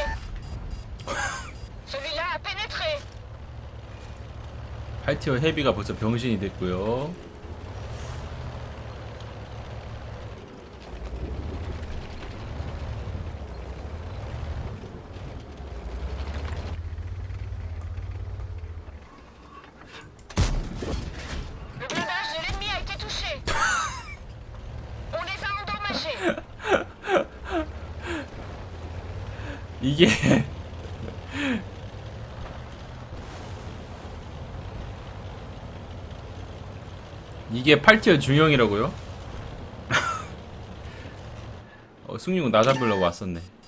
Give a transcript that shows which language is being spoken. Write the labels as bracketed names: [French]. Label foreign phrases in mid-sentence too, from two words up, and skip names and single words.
[French] Celui-là a pénétré. [Korean] 8티어 헤비가 벌써 병신이 됐고요. [French] Le blindage de l'ennemi a été touché. On les a endommagés. [Korean] 이게 이게 8티어 중형이라고요? 승용 나 잡으려고 왔었네.